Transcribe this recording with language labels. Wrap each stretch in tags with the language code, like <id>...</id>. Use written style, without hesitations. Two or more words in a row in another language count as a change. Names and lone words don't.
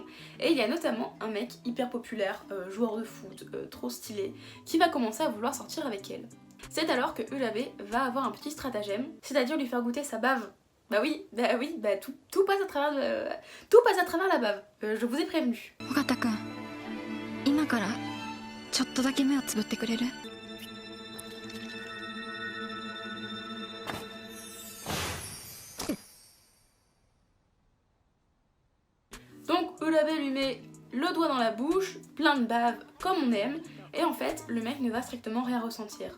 <fr>Et il y a notamment un mec hyper populaire, joueur de foot, trop stylé, qui va commencer à vouloir sortir avec elle. C'est alors que Urabe va avoir un petit stratagème, c'est-à-dire lui faire goûter sa bave. Bah oui, tout passe à travers la bave. Je vous ai prévenu.</fr> <ja>尾形くん、今からちょっとだけ目をつぶってくれる？</ja> <fr>Donc Urabe lui met le doigt dans la bouche, plein de bave, comme on aime, et en fait, le mec ne va strictement rien ressentir.</fr>